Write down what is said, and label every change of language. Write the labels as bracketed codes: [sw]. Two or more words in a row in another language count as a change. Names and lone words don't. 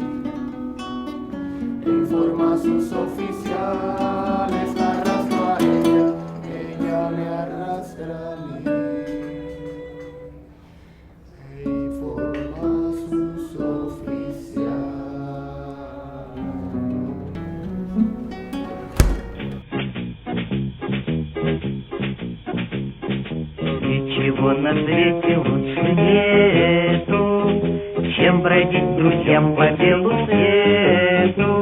[es] Informa a sus oficiales, la arrastro a ella me arrastra a mí. Informa a sus oficiales. [ru] Ничего на свете лучше нету, чем бродить друзьям по белу свету.